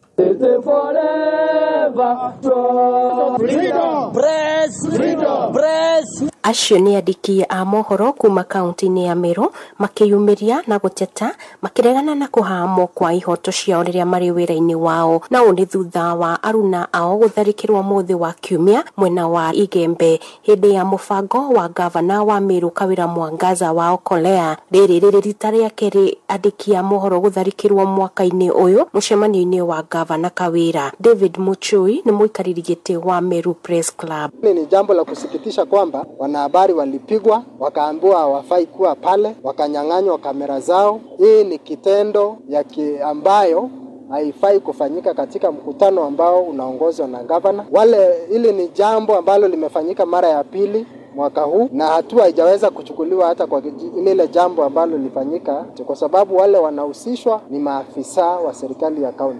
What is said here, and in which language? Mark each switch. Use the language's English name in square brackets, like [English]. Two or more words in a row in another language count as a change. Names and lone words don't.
[Kikuyu] Acio nĩ andĩki a mohoro kuma kaunti-inĩ ya Meru makĩyumĩria na gũteta makĩregana na kũhamwo kwa ihoto ciao rĩrĩa marĩ wĩra-inĩ wao, na ũũ nĩ thutha wa aruna ao gũtharĩkĩrwo mũthĩ wa Kiumia mwena wa Igembe hĩndĩ ya mũbango wa gavana wa Meru Kawĩra Mwangaza wa Okolea. Rĩrĩ rĩrĩ rita rĩa kerĩ andĩki a mohoro gũtharĩkĩrwo mwaka-inĩ ũyũ mũcemanio-inĩ wa gavana Kawĩra. David Muchui nĩ mũikarĩri gĩtĩ wa Meru Press Club. [Swahili] Ni jambo la kusikitisha kwamba wanahabari walipigwa wakaambiwa hawafai kuwa pale, wakanyang'anywa kamera zao. Hii ni kitendo ambayo haifai kufanyika katika mkutano ambao unaongozwa na gavana. Hili ni jambo ambalo limefanyika mara ya pili mwaka huu na hatua haijaweza kuchukuliwa hata kwa ile jambo ambalo lilifanyika, kwa sababu wale wanahusishwa ni maafisa wa serikali ya kaunti.